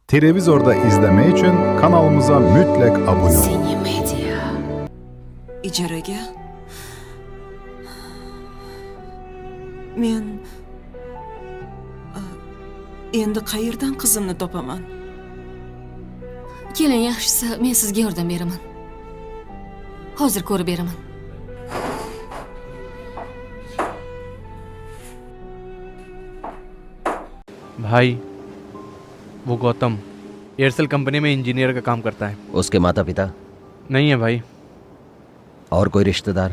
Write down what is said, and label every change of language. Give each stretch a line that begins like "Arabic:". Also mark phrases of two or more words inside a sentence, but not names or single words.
Turkish: Televizorda izleme için kanalımıza mutlak abone olun. Seni Medya.
Uzbek: Ijaraga men endi qayerdan qizimni topaman? Keling, yaxshisi men sizga yordam beraman. Hozir ko'rib beraman.
Hindi: भाई, वो गौतम एयरसेल कंपनी में इंजीनियर का काम करता है। उसके माता पिता नहीं है भाई, और कोई रिश्तेदार?